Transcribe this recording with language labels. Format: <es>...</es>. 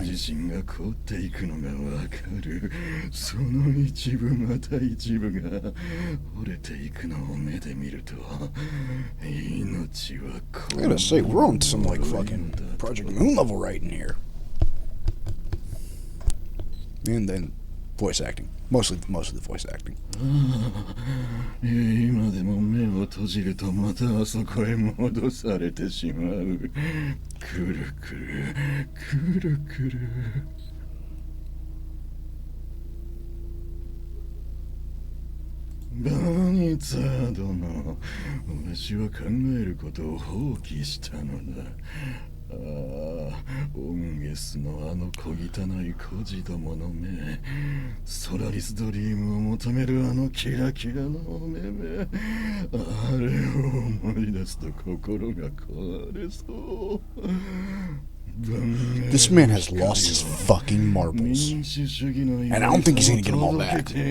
<ja>自身が凍っていくのがわかる。その一部また一部が折れていくのを目で見ると命はこ</ja> <en>I gotta say, we're on some like fucking Project Moon level right in here. And then voice acting. Mostly the voice acting.</en> <ja>今でも目を閉じるとまたあそこへ戻されてしまう。くるくるくるくる。バニツァー殿、わしは考えることを放棄したのだ。ああ、オンゲスのあの小汚い孤児どもの目、ソラリスドリームを求めるあのキラキラのお目目、あれを思い出すと心が壊れそう。</ja> <en>This man has lost his fucking marbles. And I don't think he's gonna get them all back.</en>